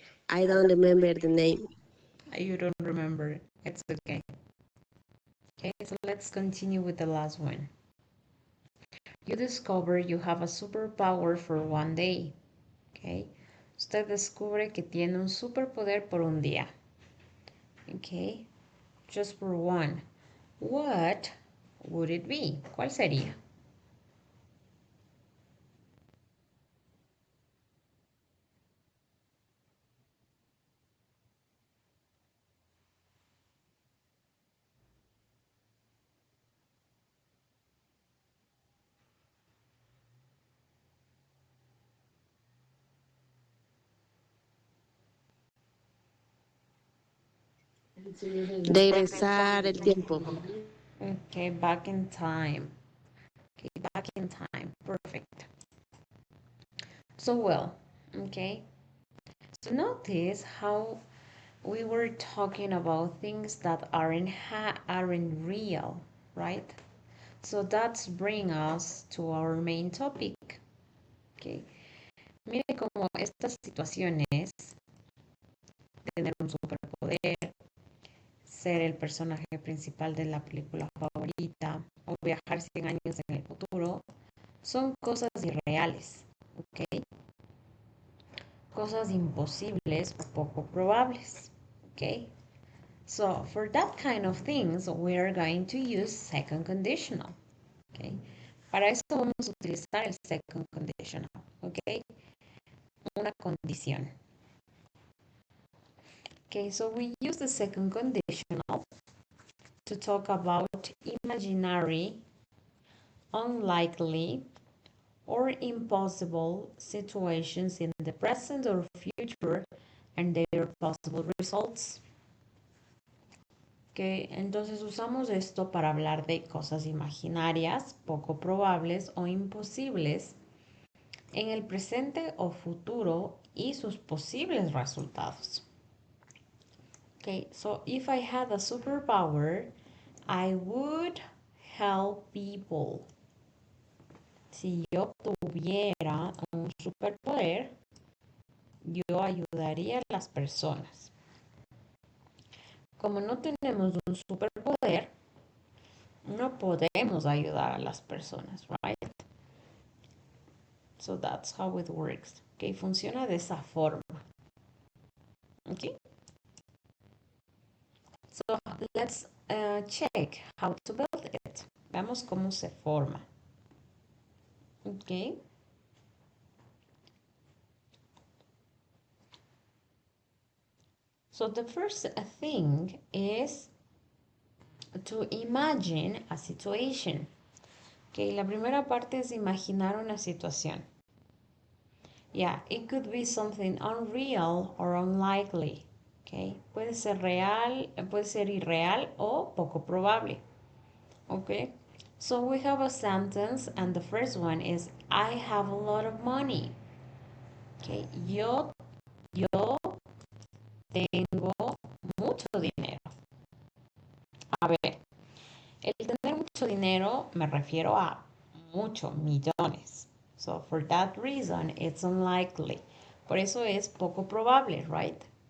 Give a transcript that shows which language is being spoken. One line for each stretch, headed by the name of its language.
English: I don't remember the name. You don't remember. It's okay. Okay, so let's continue with the last one. You discover you have a superpower for one day. Okay.
Spanish: Usted descubre que tiene un superpoder por un día.
English: Okay. Just for one. What would it be?
Spanish: ¿Cuál sería? De regresar el tiempo.
English: Okay, back in time. Okay, back in time. Perfect. So well, okay. So notice how we were talking about things that aren't real, right? So that's bring us to our main topic. Okay.
Spanish: Mire cómo estas situaciones, tener un superpoder, ser el personaje principal de la película favorita o viajar 100 años en el futuro, son cosas irreales, ¿ok? Cosas imposibles o poco probables, ¿ok?
English: So, for that kind of things, we are going to use second conditional, ¿ok?
Spanish: Para eso vamos a utilizar el second conditional, ¿ok? Una condición.
English: Okay, so we use the second conditional to talk about imaginary, unlikely, or impossible situations in the present or future and their possible results.
Spanish: Okay, entonces usamos esto para hablar de cosas imaginarias, poco probables o imposibles en el presente o futuro y sus posibles resultados.
English: Okay, so if I had a superpower, I would help people.
Spanish: Si yo tuviera un superpoder, yo ayudaría a las personas. Como no tenemos un superpoder, no podemos ayudar a las personas, right?
English: So that's how it works. Okay,
Spanish: funciona de esa forma.
English: Okay? So let's check how to build it.
Spanish: Veamos cómo se forma. Okay?
English: So the first thing is to imagine a situation.
Spanish: Okay, la primera parte es imaginar una situación.
English: Yeah, it could be something unreal or unlikely.
Spanish: Okay, puede ser real, puede ser irreal o poco probable.
English: Okay, so we have a sentence and the first one is I have a lot of money.
Spanish: Okay, yo tengo mucho dinero. A ver, el tener mucho dinero me refiero a mucho, millones.
English: So for that reason, it's unlikely.
Spanish: Por eso es poco probable,
English: right?